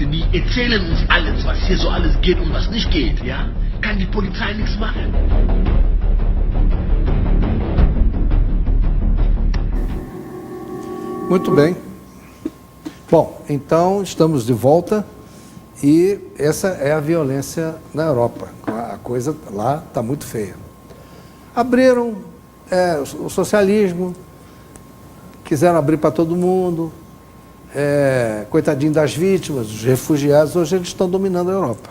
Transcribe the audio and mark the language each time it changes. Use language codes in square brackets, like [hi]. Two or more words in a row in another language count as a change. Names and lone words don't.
[de] die erzählen uns alles, was hier so alles geht und was nicht geht, ja? Kann die Polizei nichts machen. [pt] Muito bem. Bom, então estamos de volta e essa é a violência na Europa. A coisa lá está muito feia. Abriram o socialismo, quiseram abrir para todo mundo, coitadinho das vítimas, dos refugiados, hoje eles estão dominando a Europa.